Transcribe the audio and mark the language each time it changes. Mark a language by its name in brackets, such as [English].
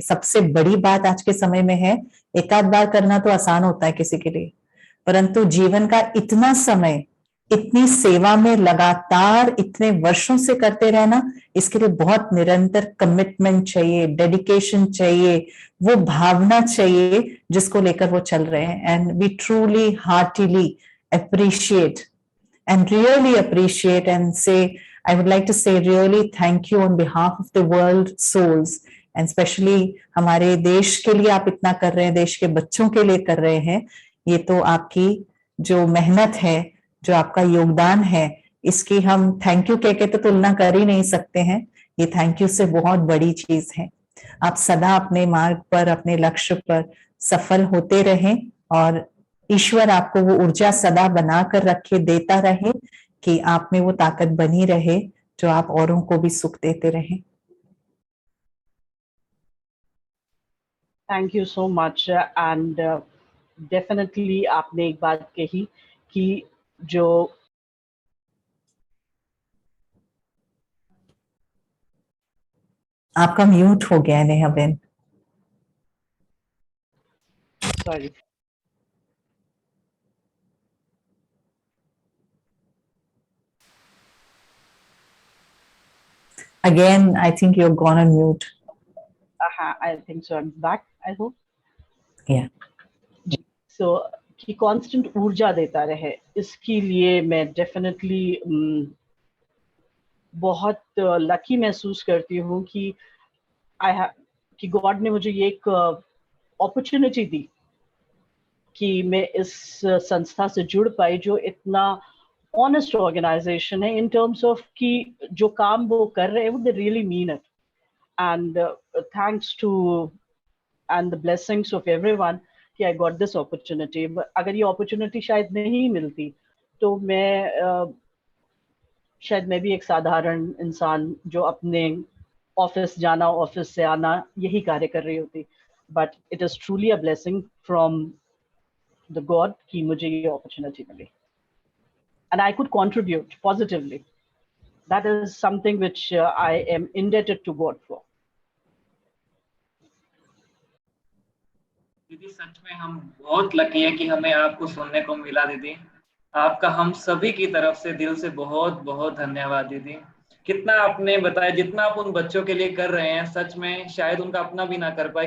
[Hindi] सबसे बड़ी बात आज के समय में है, एक आध बार करना तो आसान होता है किसी के लिए, परंतु जीवन का इतना समय, इतनी सेवा में लगातार इतने वर्षों से करते रहना, इसके लिए बहुत निरंतर कमिटमेंट चाहिए, डेडिकेशन चाहिए, वो भावना चाहिए जिसको लेकर वो चल रहे हैं। [English] and we truly heartily appreciate and really appreciate and say, I would like to say really thank you on behalf of the world souls, and especially [Hindi] हमारे देश के लिए आप इतना कर रहे हैं, देश के बच्चों के लिए कर रहे हैं। ये तो आपकी जो मेहनत है, जो आपका योगदान है, इसकी हम थैंक यू कह के तो तुलना कर ही नहीं सकते हैं। ये थैंक यू से बहुत बड़ी चीज है। आप सदा अपने मार्ग पर, अपने लक्ष्य पर सफल होते रहें, और ईश्वर आपको वो ऊर्जा सदा बनाकर रखे, देता रहे, कि आप में वो ताकत बनी रहे जो आप औरों को भी सुख देते रहें। [English] Thank you so much. [Hindi] And definitely आपने एक बात कही कि जो आपका म्यूट हो गया है Neha Ben. [English] Sorry, Again, I think you're gone on mute. I think so. I'm back, I hope. Yeah. [Hindi] So कि कांस्टेंट ऊर्जा देता रहे, इसके लिए मैं डेफिनेटली बहुत लकी महसूस करती हूँ कि कि गॉड ने मुझे ये एक अपॉर्चुनिटी दी कि मैं इस संस्था से जुड़ पाई, जो इतना ऑनेस्ट ऑर्गेनाइजेशन है इन टर्म्स ऑफ कि जो काम वो कर रहे हैं वो [English] They really mean it. And thanks to and the blessings of everyone कि I got this opportunity. [Hindi] अगर ये अपॉर्चुनिटी शायद नहीं मिलती तो शायद मैं भी एक साधारण इंसान जो अपने ऑफिस जाना, ऑफिस से आना, यही कार्य कर रही होती. [English] but it is truly a blessing from the god [Hindi] कि मुझे ये opportunity milli [English] and I could contribute positively. That is something which I am indebted to God for. [Hindi] दीदी सच में हम बहुत लकी हैं कि हमें आपको सुनने को मिला दीदी. आपका हम सभी की तरफ से दिल से बहुत बहुत धन्यवाद दीदी. कितना आपने बताया, जितना आप उन बच्चों के लिए कर रहे हैं सच में शायद उनका अपना भी ना कर पाए.